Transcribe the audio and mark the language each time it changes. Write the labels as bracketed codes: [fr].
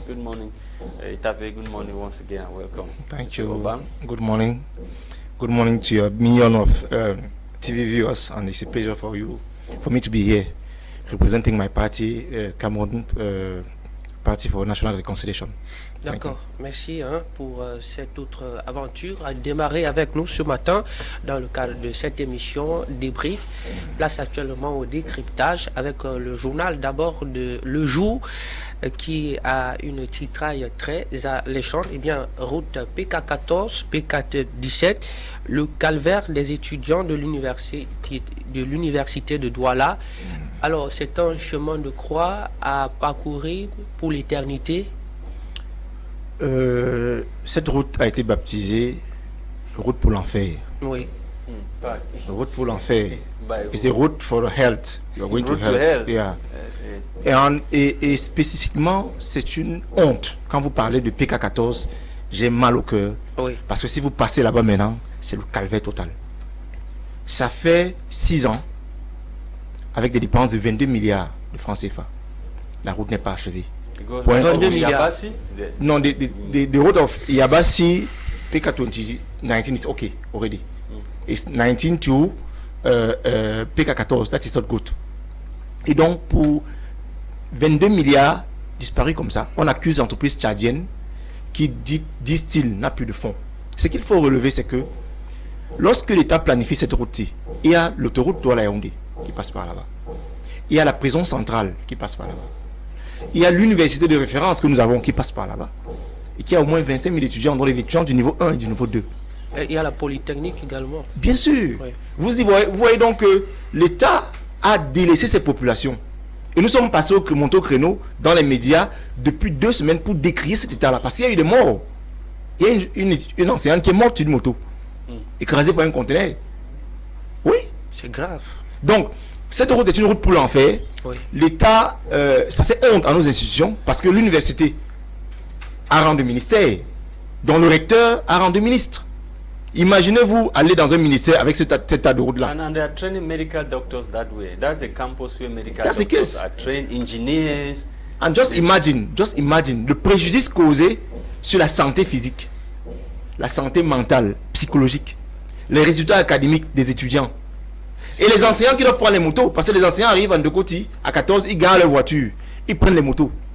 [en] Good morning, Etape. Good morning once again and welcome. Thank you. Obam. Good morning. Good morning to your million of TV viewers, and it's a pleasure for me to be here representing my party, Cameroon Party for National Reconciliation. [fr] D'accord, merci pour cette autre aventure à démarrer avec nous ce matin dans le cadre de cette émission débrief. Place actuellement au décryptage avec le journal d'abord de Le Jour qui a une titraille très alléchante. Eh bien, route PK14, PK17, le calvaire des étudiants de l'université de Douala. Alors, c'est un chemin de croix à parcourir pour l'éternité. Cette route a été baptisée route pour l'enfer. Oui. Route pour l'enfer. [en] It's a route for health. You are going to hell. Yeah. [fr] Et spécifiquement, c'est une honte. Quand vous parlez de PK14, j'ai mal au cœur. Oui. Parce que si vous passez là-bas maintenant, c'est le calvaire total. Ça fait 6 ans, avec des dépenses de 22 milliards de francs CFA. La route n'est pas achevée. 22 milliards. [en] No, the road of Yabasi PK2019 is okay already. It's 19 to PK14, that is not good. [fr] Et donc pour 22 milliards disparus comme ça, on accuse l'entreprise tchadienne qui disent-ils n'a plus de fonds. Ce qu'il faut relever, c'est que lorsque l'État planifie cette route-ci, il y a l'autoroute Douala-Yaoundé qui passe par là-bas. Il y a la prison centrale qui passe par là-bas. Il y a l'université de référence que nous avons qui passe par là-bas. Et qui a au moins 25 000 étudiants, dont les étudiants du niveau 1 et du niveau 2. Et il y a la Polytechnique également. Bien sûr. Oui. Vous voyez donc que l'État a délaissé ses populations. Et nous sommes passés au créneau dans les médias depuis 2 semaines pour décrier cet État-là. Parce qu'il y a eu des morts. Il y a une enseignante qui est morte sur une moto, écrasée par un conteneur. Oui. C'est grave. Donc, cette route est une route pour l'enfer. Oui. L'État, ça fait honte à nos institutions parce que l'université a rang de ministère, dont le recteur a rang de ministre. Imaginez-vous aller dans un ministère avec cet tas de route-là. [en] And they are training medical doctors that way. That's the campus where medical That's the doctors case. are trained, engineers. And just imagine [fr] le préjudice causé sur la santé physique, la santé mentale, psychologique, les résultats académiques des étudiants. Et les enseignants qui doivent prendre les motos, parce que les enseignants arrivent en Ndekoti, à 14, ils garent leur voiture, ils prennent les motos.